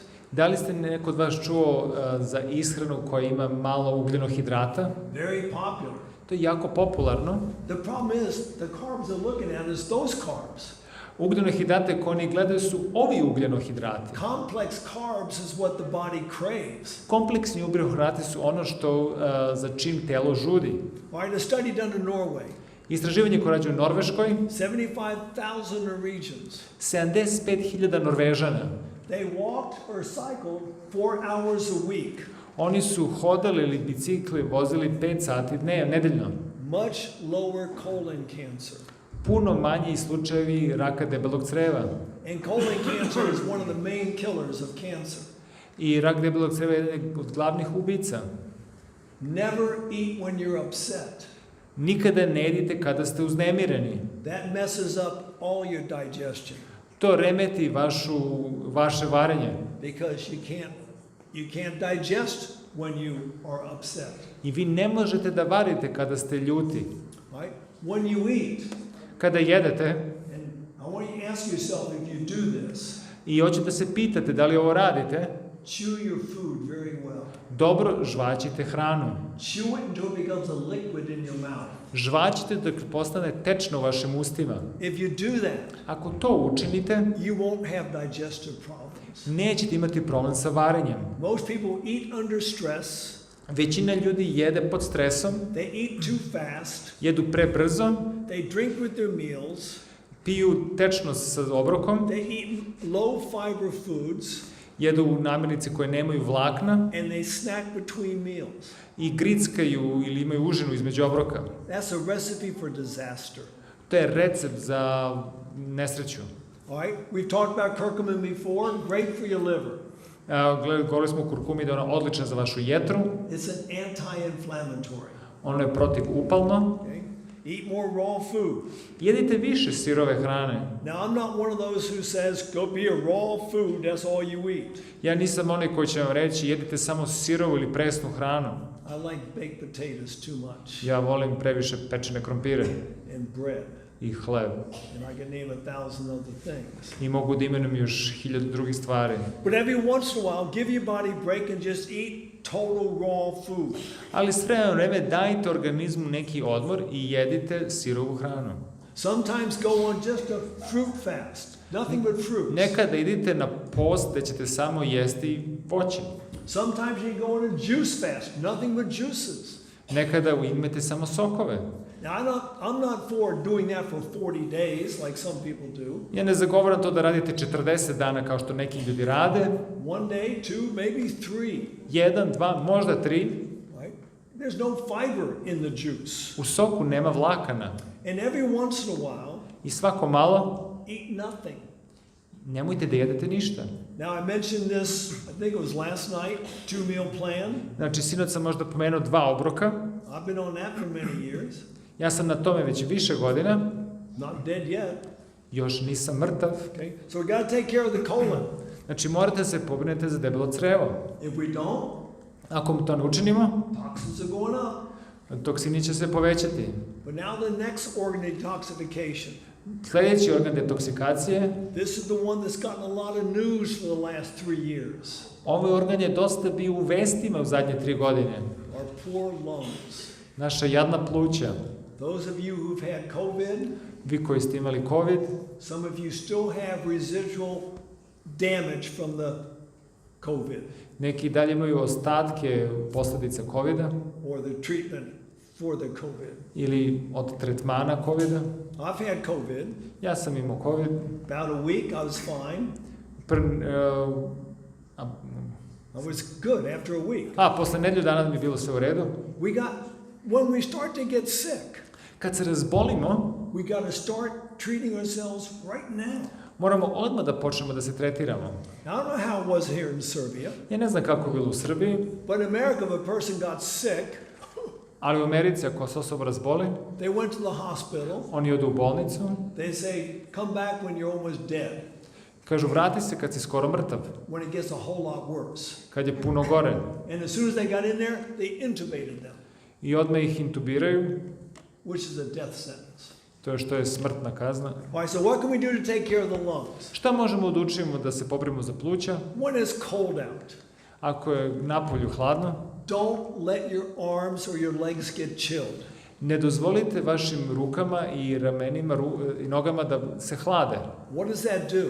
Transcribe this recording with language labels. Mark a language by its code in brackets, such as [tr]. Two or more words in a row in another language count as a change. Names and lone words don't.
[sr] Da li ste neko od vas čuo za ishranu koja ima malo ugljenohidrata? [en] Very popular. [sr] To je jako popularno. [en] The problem is the carbs they're looking at is those carbs. [sr] Ugljenohidrate koje oni gledaju su ovi ugljenohidrati. [en] Complex carbs is what the body craves. [sr] Kompleksni ugljenohidrati su ono što za čim telo žudi. [en] All right, a study done in Norway. [sr] Istraživanje koje rađe u Norveškoj, [en] 75,000 Norwegians. [sr] 75.000 Norvežana. [en] They walked or cycled 4 hours a week. [sr] Oni su hodali ili bicikli, vozili 5 sati nedeljno. [en] Much lower colon cancer. [sr] Puno manji slučajevi raka debelog creva. [en] And colon cancer is one of the main killers of cancer. [sr] I rak debelog creva je jedan od glavnih ubica. [en] Never eat when you're upset. [sr] Nikada ne jedite kada ste uznemireni. [en] That messes up all your digestion. [sr] To remeti vaše varenje. [en] Because you can't digest when you are upset. [sr] I vi ne možete da varite kada ste ljuti. [en] Right? When you eat, [sr] Kada jedete, [en] and I want you to ask yourself if you do this, [sr] i hoćete da se pitate da li ovo radite, [en] chew your food very well. [sr] dobro žvaćite hranu. [en] Chew it until it becomes a liquid in your mouth. [sr] Žvaćite dok postane tečno u vašim ustima. [en] If you do that, [sr] Ako to učinite, [en] you won't have digestive problems. [sr] nećete imati problem sa varenjem. [en] Most people eat under stress. [sr] Većina ljudi jede pod stresom, [en] They eat too fast. [sr] jedu prebrzo, [en] They drink with their meals. [sr] piju tečno sa obrokom, [en] They eat low fiber foods. [sr] jedu namirnice koje nemaju vlakna [en] And they snack between meals. [sr] i grickaju ili imaju užinu između obroka. [en] That's a recipe for disaster. [sr] To je recept za nesreću. [en] All right? We've talked about curcumin before. Great for your liver. [sr] Govorili smo o kurkumi da je ona odlična za vašu jetru. [en] It's an anti-inflammatory. [sr] Ono je protivupalno. [en] Okay? Eat more raw food. [sr] Jedite više sirove hrane. [en] Now, I'm not one of those who says, go be a raw food, that's all you eat. [sr] Ja nisam onaj koji će vam reći jedite samo sirovu ili presnu hranu. [en] I like baked potatoes too much. [sr] Ja volim previše pečene krompire [en] And bread. [sr] i hleb. [en] And I can name 1,000 other things. [sr] I mogu da imenujem još 1000 drugih stvari. [en] But every once in a while, give your body a break and just eat total raw food. [sr] Ali s vremena vreme dajte organizmu neki odmor i jedite sirovu hranu. [en] Sometimes go on just a fruit fast. Nothing but fruits. [sr] Nekada idite na post da ćete samo jesti voće. [en] Sometimes you go on a juice fast. Nothing but juices. [sr] Nekada imate samo sokove. [en] Now, I'm not for doing that for 40 days like some people do. [sr] Ja ne zagovaram to da radite 40 dana kao što neki ljudi rade. [en] One day, 2, maybe 3. [sr] 1, 2, možda 3. [en] Right? There's no fiber in the juice. [sr] U soku nema vlakana. [en] And every once in a while, [sr] I svako malo [en] eat nothing. [sr] nemojte da jedete ništa. [en] Now, I mentioned this, I think it was last night, 2-meal plan. [sr] Znači, sinoć sam možda pomenuo 2 obroka. [en] I've been on that for many years. [sr] Ja sam na tome već više godina. [en] Not dead yet. [sr] Još nisam mrtav. [en] Okay? So we got to take care of the colon. [sr] Znači, morate se pobrinete za debelo crevo. [en] If we don't, [sr] Ako to ne učinimo, [en] toxins are going up. [sr] Toksini će se povećati. [en] But now the next organ detoxification. [sr] Sljedeći organ detoksikacije. [en] This is the one that's gotten a lot of news for the last 3 years. [sr] Ovaj organ je dosta bio u vestima u zadnje 3 godine. [en] Our poor lungs. [sr] Naša jadna pluća. [en] Those of you who've had COVID, [sr] vi koji ste imali COVID, [en] some of you still have residual damage from the COVID. [sr] Neki dalje imaju ostatke posljedica COVID-a. [en] Or the treatment for the COVID. [sr] Ili od tretmana COVID-a. [en] I've had COVID. [sr] Ja sam imao COVID. [en] About a week I was fine. I was good after a week. [sr] Posle nedelju dana mi je bilo sve u redu. [en] When we start to get sick, [sr] kad se razbolimo, [en] we got to start treating ourselves right now. [sr] Moramo odmah da počnemo da se tretiramo. [en] I don't know how it was here in Serbia. [sr] Ja ne znam kako je bilo u Srbiji. [en] But in America, if a person got sick, [sr] ali u Americi ako se osoba razboli, [en] they went to the hospital. [sr] Oni odu u bolnicu. [en] They say, come back when you're almost dead. [sr] Kažu, vrati se kad si skoro mrtav. [en] When it gets a whole lot worse. [sr] Kad je puno gore. [en] And as soon as they got in there, they intubated them. [sr] I odmah ih intubiraju. [en] Which is a death sentence. [sr] To je što je smrtna kazna. [en] Right, so what can we do to take care of the lungs? [sr] Šta možemo da učinimo da se pobrimo za pluća? [en] When it's cold out. [sr] Ako je napolju hladno. [en] Don't let your arms or your legs get chilled. [sr] Ne dozvolite vašim rukama i ramenima i nogama da se hlade. [en] What does that do?